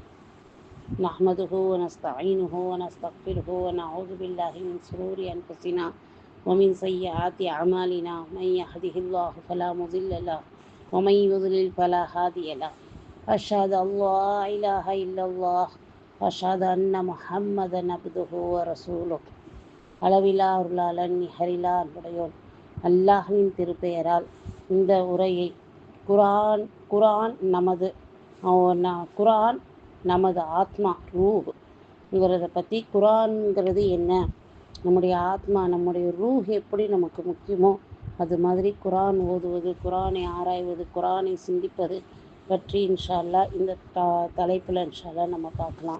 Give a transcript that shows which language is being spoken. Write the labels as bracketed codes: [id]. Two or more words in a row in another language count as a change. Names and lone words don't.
[ar] نحمده ونستعينه ونستغفره ونعوذ بالله من شرور أنفسنا ومن سيئات أعمالنا. من يهده الله فلا مضل له ومن يضلل فلا هادي له. أشهد أن لا إله إلا الله وأشهد أن محمدا عبده ورسوله. [ta] அளவிலா அருளாளன் நிகரிலா அன்புடையோன் அல்லாஹ்வின் திருப்பெயரால் இந்த உரையை குரான் நமது ஆத்மா ரூஹ்ங்கிறத பற்றி. குரான்ங்கிறது என்ன, நம்முடைய ஆத்மா நம்முடைய ரூஹ் எப்படி நமக்கு முக்கியமோ அது மாதிரி குரான் ஓதுவது, குரானை ஆராய்வது, குரானை சிந்திப்பது பற்றி [ar] إن شاء الله [ta] இந்த தலைப்பில் [ar] إن شاء الله [ta] நம்ம பார்க்கலாம்.